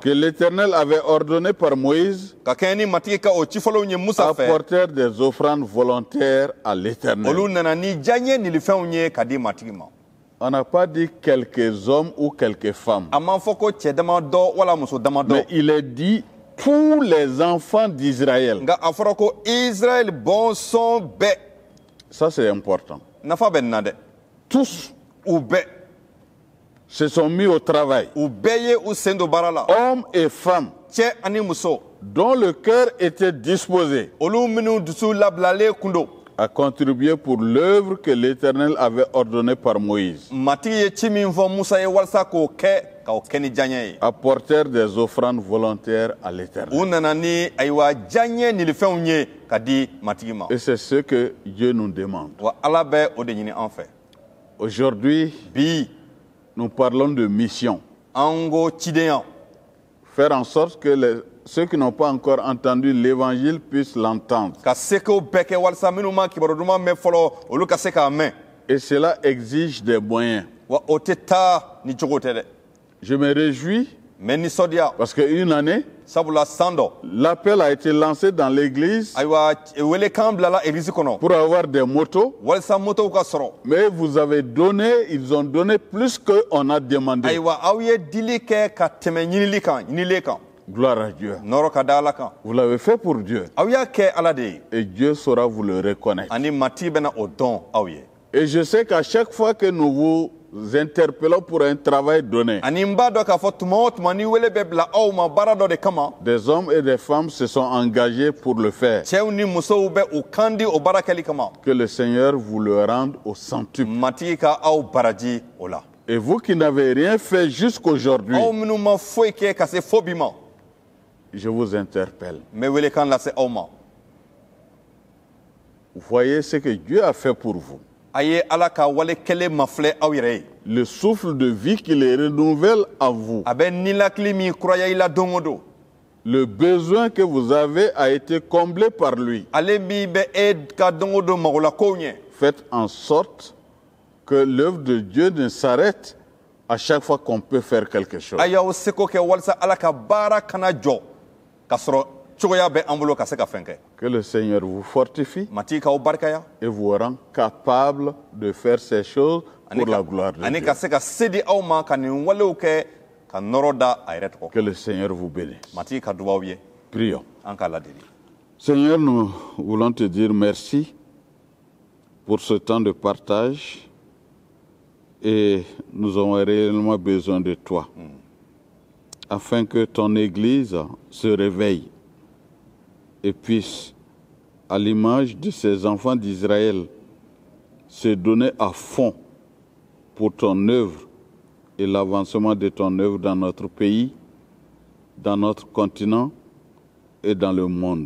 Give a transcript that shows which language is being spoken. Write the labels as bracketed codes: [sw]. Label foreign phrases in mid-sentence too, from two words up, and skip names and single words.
[fr] que l'Éternel avait ordonnée par Moïse, [bm] ka kɛɲɛ ni matigi ka o cifɔlɔw ye Musa fɛ, [fr] apportèrent des offrandes volontaires à l'Éternel. [bm] olu nana ni diya ye nilifɛnw ye ka di matigi ma. [fr] On n'a pas dit quelques hommes ou quelques femmes, [bm] A m'a fɔ ko cɛ damadɔ wala muso damadɔ, [fr] mais il est dit tous les enfants d'Israël. [bm] nka a fɔra ko Israɛl bɔnsɔn bɛɛ. [fr] Ça, c'est important. [bm] nafa bɛ nin na dɛ. [fr] Tous [bm] u bɛɛ [fr] se sont mis au travail, [bm] u bɛɛ ye u sen don baara la. [fr] hommes et femmes, [bm] cɛ ani muso [fr] dont le cœur était disposé [bm] olu minnu dusu labilalen kun don. [fr] à contribuer pour l'œuvre que l'Éternel avait ordonnée par Moïse. [bm] matigi ye ci min fɔ musa ye walasa k'o kɛ ni diyaɲɛ ye. [fr] Apportèrent des offrandes volontaires à l'Éternel. [bm] u nana ni ayiwa diyaɲɛ nilifɛnw ye ka di matigi ma. [fr] Et c'est ce que Dieu nous demande. [bm] wa ala bɛ o de ɲini an fɛ. [fr] Aujourd'hui, [bm] bi [fr] nous parlons de mission. [bm] an ko cidenya. [fr] Faire en sorte que ceux qui n'ont pas encore entendu l'évangile puissent l'entendre. [bm] ka sekow bɛɛ kɛ walasa minnu ma kibaru duman mɛn fɔlɔ olu ka se k'a mɛn. [fr] Et cela exige des moyens. [bm] wa o tɛ taa ni cogo tɛ dɛ. [fr] Je me réjouis [bm] mɛ nisɔndiya [fr] parce qu'une année, [bm] sabula san dɔ [fr] l'appel a été lancé dans l'église [bm] ayiwa welekan bilala egilizi kɔnɔ [fr] pour avoir des motos. [bm] walasa motow ka sɔrɔ. [fr] Mais vous avez donné, ils ont donné plus qu'on a demandé. [bm] ayiwa aw ye dili kɛ ka tɛmɛ ɲinilen kan. [fr] Gloire à Dieu. [bm] nɔrɔ ka da ala kan. [fr] Vous l'avez fait pour Dieu. [bm] aw y'a kɛ ala de ye. [fr] Et Dieu saura vous le reconnaître. [bm] ani matigi bɛna o dɔn aw ye. [fr] Et je sais qu'à chaque fois que nous vous interpellons pour un travail donné, [bm] ani n b'a dɔn k'a fɔ tuma o tuma ni wele bɛ bila aw ma baara dɔ de kama. [fr] des hommes et des femmes se sont engagés pour le faire. [bm] cɛw ni musow bɛ u kan di o baara kɛli kama. [fr] Que le Seigneur vous le rende au centuple. [bm] matigi ka aw baraji o la. [fr] Et vous qui n'avez rien fait jusqu'aujourd'hui, [bm] aw minnu ma foyi kɛ ka se fo bi ma. [fr] je vous interpelle. [bm] n bɛ welekan lase aw ma. [fr] Voyez ce que Dieu a fait pour vous. [bm] a ye ala ka wale kɛlen mafilɛ aw yɛrɛ ye. [fr] Le souffle de vie qu'il renouvelle en vous. [bm] a bɛ ninakili min kuraya i la don o don. [fr] Le besoin que vous avez a été comblé par lui. [bm] ale min bɛ e ka don o don magolakow ɲɛ. [fr] Faites en sorte que l'œuvre de Dieu ne s'arrête à chaque fois qu'on peut faire quelque chose. [bm] a y'aw seko kɛ walasa ala ka baara kana jɔ k'a sɔrɔ cogoya bɛ an bolo ka se ka fɛn kɛ. [fr] Que le Seigneur vous fortifie [bm] matigi k'aw barikaya. [fr] et vous rend capable de faire ces choses pour la gloire de [bm] ani [fr] Dieu. [bm] ka se ka se di aw ma ka nin walew kɛ ka nɔrɔ da a yɛrɛ tɔgɔ. [fr] Que le Seigneur vous bénisse. [bm] matigi ka dubaw ye. [fr] Prions. [bm] an k'a ladeli. [fr] Seigneur, nous voulons te dire merci pour ce temps de partage et nous avons réellement besoin de toi afin que ton Église se réveille et puisse, à l'image de ces enfants d'Israël, se donner à fond pour ton œuvre et l'avancement de ton œuvre dans notre pays, dans notre continent et dans le monde.